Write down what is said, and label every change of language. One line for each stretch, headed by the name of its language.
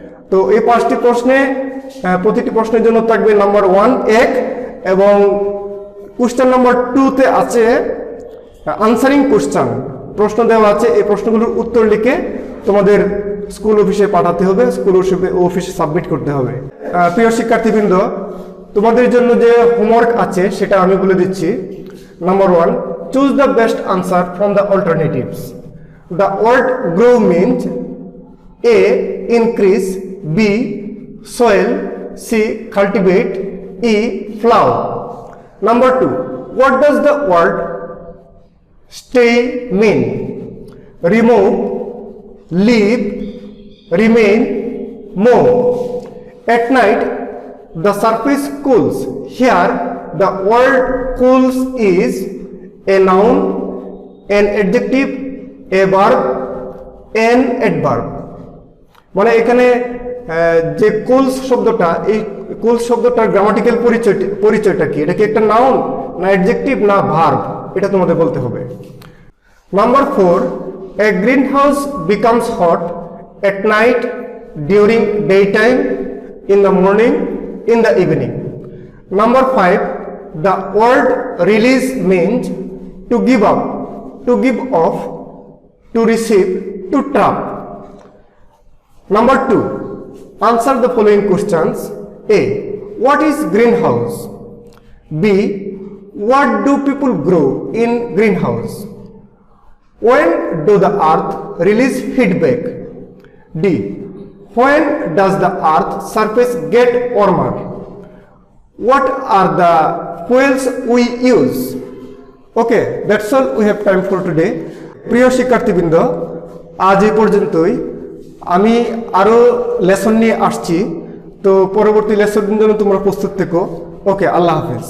Bangla: তো এই 5টি প্রশ্নে প্রতিটি প্রশ্নের জন্য থাকবে নাম্বার 1 1, এবং কোশ্চেন নাম্বার 2-তে আছে আনসারিং কোশ্চেন, প্রশ্ন দেওয়া আছে। এই প্রশ্নগুলোর উত্তর লিখে তোমাদের স্কুল অফিসে পাঠাতে হবে, স্কুল অফিসে সাবমিট করতে হবে। প্রিয় শিক্ষার্থীবৃন্দ, তোমাদের জন্য যে হোমওয়ার্ক আছে সেটা আমি বলে দিচ্ছি। Number 1,
English: choose the best answer from the alternatives. The word grow means A. Increase, B. Soil, C. Cultivate, E. Flower. Number 2. What does the word stay mean? Remove, leave, remain, move. At night, the surface cools. Here, the word cools is a noun, an adjective, a verb, an adverb.
Bangla: মানে এখানে যে cools শব্দটা, এই cools শব্দটার grammatical পরিচয়টা কি? এটা কি একটা নাউন, না অ্যাডজেক্টিভ, না ভার্ব? এটা তোমাদের বলতে হবে।
English: Number 4, a greenhouse becomes hot at night, during daytime, in the morning, in the evening. Number 5, the word release means to give up, to give off, to receive, to trap. Number 2, answer the following questions. A. What is greenhouse? B. What do people grow in greenhouse? When do the earth release feedback? D. When does the earth surface get warmer? What are the fuels we use? Okay, that's all we have time for today.
Bangla: প্রিয় শিক্ষার্থীবৃন্দ, আজ এই পর্যন্তই। আমি আরো lesson নিয়ে আসছি, তো পরবর্তী লেসনের জন্য তোমরা প্রস্তুত থেকো। ওকে, আল্লাহ হাফেজ।